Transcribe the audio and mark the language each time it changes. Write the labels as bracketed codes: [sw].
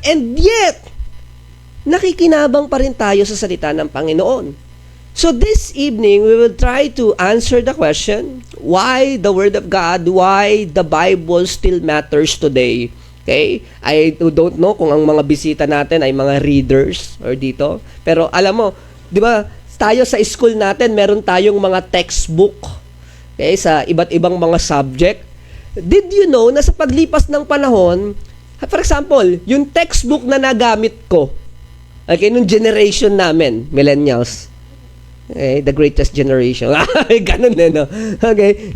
[tl] And yet, nakikinabang pa rin tayo sa salita ng Panginoon. [en] So this evening, we will try to answer the question, why the Word of God, why the Bible still matters today. Okay? I don't know [tl] kung ang mga bisita natin ay mga readers or dito. Pero alam mo, di ba, tayo sa school natin, meron tayong mga textbook, okay, sa iba't ibang mga subject. [en] Did you know [tl] na sa paglipas ng panahon, for example, yung textbook na nagamit ko, okay, nung generation namin, millennials, okay, [en] the greatest generation. [tl] Ganun din, no? Okay.